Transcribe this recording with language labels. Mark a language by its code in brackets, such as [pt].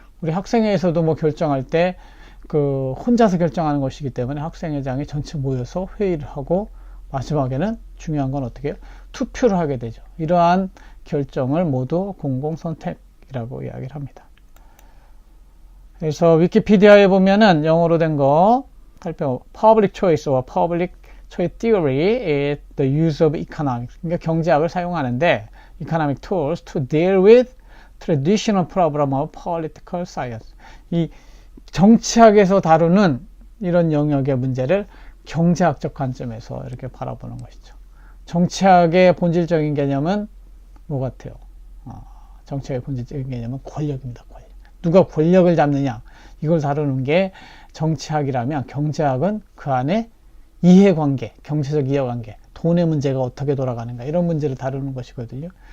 [ko] 우리 학생회에서도 뭐 결정할 때 그 혼자서 결정하는 것이기 때문에 학생회장이 전체 모여서 회의를 하고 마지막에는 중요한 건 어떻게 해요? 투표를 하게 되죠. 이러한 결정을 모두 공공선택이라고 이야기를 합니다. 그래서 위키피디아에 보면은 영어로 된 거 살펴보면 [en] Public Choice와 Public Choice Theory is the use of economics. [ko] 그러니까 경제학을 사용하는데 [en] economic tools to deal with traditional problem of political science. [ko] 이 정치학에서 다루는 이런 영역의 문제를 경제학적 관점에서 이렇게 바라보는 것이죠. 정치학의 본질적인 개념은 뭐 같아요? 정치학의 본질적인 개념은 권력입니다. 권력. 누가 권력을 잡느냐, 이걸 다루는 게 정치학이라면, 경제학은 그 안에 이해관계, 경제적 이해관계, 돈의 문제가 어떻게 돌아가는가, 이런 문제를 다루는 것이거든요.